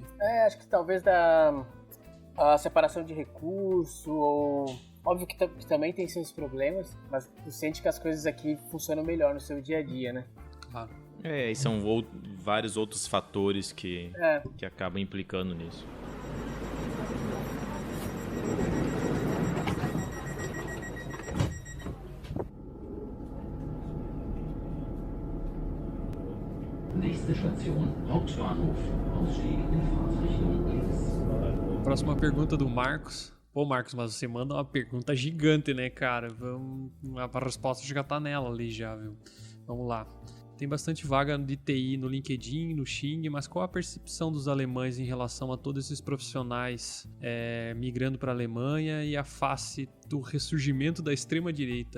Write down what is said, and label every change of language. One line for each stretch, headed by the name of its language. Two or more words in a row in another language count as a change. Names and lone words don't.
Portuguese: Acho que talvez a separação de recurso, ou... Óbvio que também tem seus problemas, mas tu sente que as coisas aqui funcionam melhor no seu dia a dia, né? Claro. E são vários outros fatores que acabam implicando nisso.
German: Nächste Station, Hauptbahnhof. Ausstieg in Fahrtrichtung links.
Portuguese: Próxima pergunta do Marcos. Pô, Marcos, mas você manda uma pergunta gigante, né, cara? A resposta já tá nela ali já, viu? Vamos lá. Tem bastante vaga de TI no LinkedIn, no Xing, mas qual a percepção dos alemães em relação a todos esses profissionais migrando para a Alemanha e a face do ressurgimento da extrema-direita?